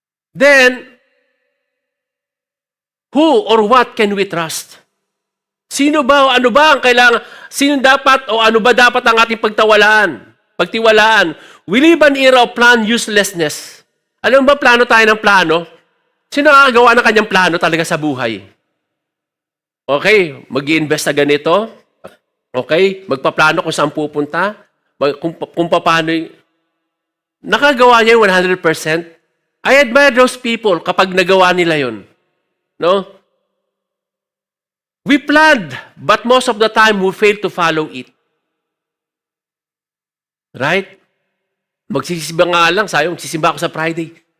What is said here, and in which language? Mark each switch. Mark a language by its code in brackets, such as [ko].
[en] Then, who or what can we trust? [tl] Sino ba, ano ba ang kailangan, sino dapat o ano ba dapat ang ating pagtiwalaan? [en] We live an era of plan uselessness. [tl] Alam ba plano tayo ng plano? Sino nakagawa ng kanyang plano talaga sa buhay? Okay, mag-i-invest sa ganito. Okay, magpaplano kung saan pupunta. Kung paano, Nakagawa niya yung 100%. [en] I admire those people [tl] kapag nagawa nila yun. No? [en] We planned, but most of the time, we fail to follow it. Right? [tl] Magsisimba nga lang, sayo, magsisimba ako sa Friday.